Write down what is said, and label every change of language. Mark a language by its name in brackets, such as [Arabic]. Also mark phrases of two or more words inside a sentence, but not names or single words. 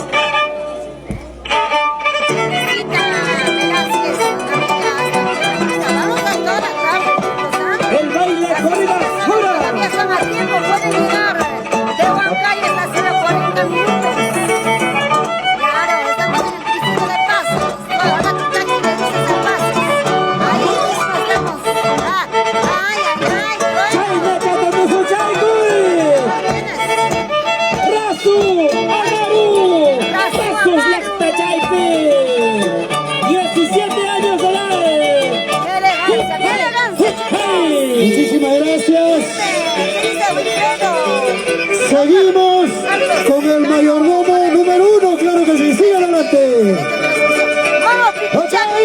[Spanish] El baile corrida pura. Todavía son a tiempo, pueden llegar de Huancayo hasta 0:40 minutos. Claro, estamos en el distrito de Pasos. Ahora tú aquí le dices a Pasos. Ahí mismo estamos. Ay, ay, ay. ¡Chayna, chatamusu, chaykui! ¡Rasu, Amaru! ¡Pasos, Lacta, Chaypi! 17 años de edad. ¡Qué elegancia, chicos! Muchísimas gracias. Dice Wilfredo. Seguimos con el mayordomo número 1, claro que sí, sigue adelante. ¡Vamos, Piquichaqui!